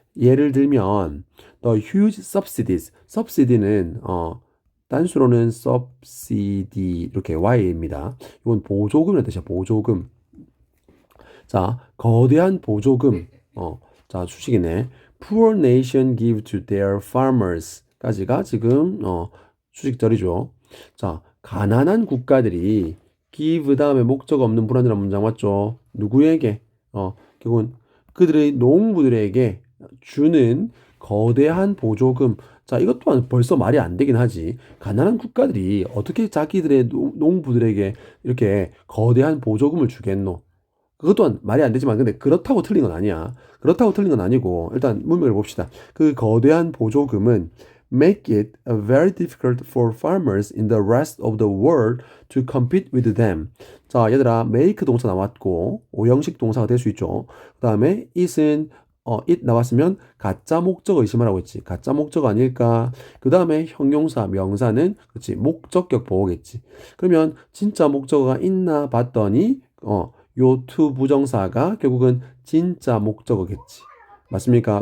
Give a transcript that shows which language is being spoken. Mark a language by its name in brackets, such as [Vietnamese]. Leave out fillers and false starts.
[Korean] 예를 들면 [English] the huge subsidies. [Korean] subsidy는 단수로는 subsidy 이렇게 y입니다. 이건 보조금이라는 뜻이야. 보조금. 자, 거대한 보조금. 자, 수식이네. [English] Poor nation give to their farmers [Korean] 까지가 지금 수식절이죠. 자, 가난한 국가들이 give 다음에 목적 없는 불완전한 문장 맞죠? 누구에게? 결국은 그들의 농부들에게 주는 거대한 보조금. 자, 이것 또한 벌써 말이 안 되긴 하지. 가난한 국가들이 어떻게 자기들의 농부들에게 이렇게 거대한 보조금을 주겠노? 그것 또한 말이 안 되지만 근데 그렇다고 틀린 건 아니야. 그렇다고 틀린 건 아니고 일단 문맥을 봅시다. 그 거대한 보조금은 [English] make it very difficult for farmers in the rest of the world to compete with them. [Korean] 자, 얘들아, make 동사 나왔고 오형식 동사가 될 수 있죠. 그다음에 it은 it 나왔으면 가짜 목적 의심하라고 했지. 가짜 목적 아닐까? 그다음에 형용사, 명사는 그렇지. 목적격 보호겠지. 그러면 진짜 목적어가 있나 봤더니 요 to 부정사가 결국은 진짜 목적어겠지. 맞습니까?